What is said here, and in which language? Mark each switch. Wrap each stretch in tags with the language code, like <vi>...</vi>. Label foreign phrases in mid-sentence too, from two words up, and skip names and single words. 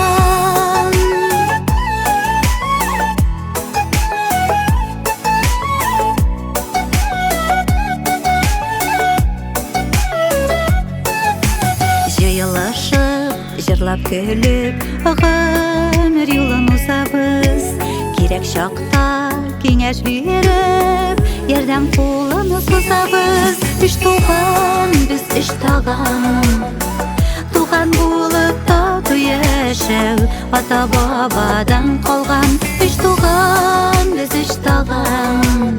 <tt>Җырлап көлеп, гомер юлын узабыз. Кирәк чакта киңәш биреп, ярдәм кулын сузабыз,</tt> <kk>үш туған, біз үш тағам. Туған болып тату яшәү, ата-бабадан қалған. Үш туған, біз үш тағам.</kk>